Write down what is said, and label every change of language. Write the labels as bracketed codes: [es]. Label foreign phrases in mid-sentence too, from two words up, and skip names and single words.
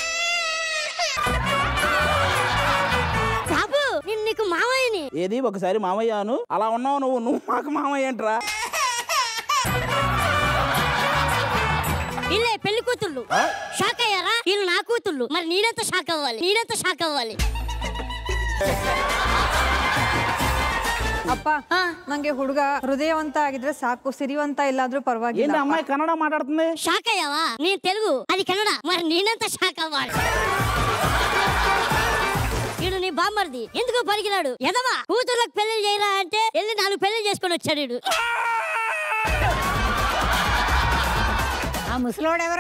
[te] బాబు నేను నీకు మావయ్యని. ఏది ఒకసారి మామయ్యాను అలా ఉన్నావు నువ్వు. నువ్వు మాకు మామయ్య ఏంట్రా? ఇల్లే పెళ్లి కూతుళ్ళు షాక్ అయ్యారా? వీళ్ళు నా కూతుళ్ళు, మరి నేనెంత షాక్ అవ్వాలి, నేనెంత షాక్ అవ్వాలి. [kn] ಅಪ್ಪ ನಂಗೆ ಹುಡುಗ ಹೃದಯವಂತ ಆಗಿದ್ರೆ ಸಾಕು, ಸಿರಿವಂತ ಇಲ್ಲಾದ್ರೂ ಪರವಾಗಿಲ್ಲ. [te] ఏంటి అమ్మాయి కన్నడ మాట్లాడుతుంది? షాక్ అయ్యావా? నేను తెలుగు, అది కన్నడ, మరి నేనంత షాక్ అవ్వాలి. వీడు నీ బామ్మర్ది, ఎందుకు పలికినాడు ఎదవా? కూతుర్లకు పెళ్లి చేయరా అంటే వెళ్ళి 4 పెళ్లి చేసుకొని వచ్చాడు వీడు. ఆ ముసలోడెవరు?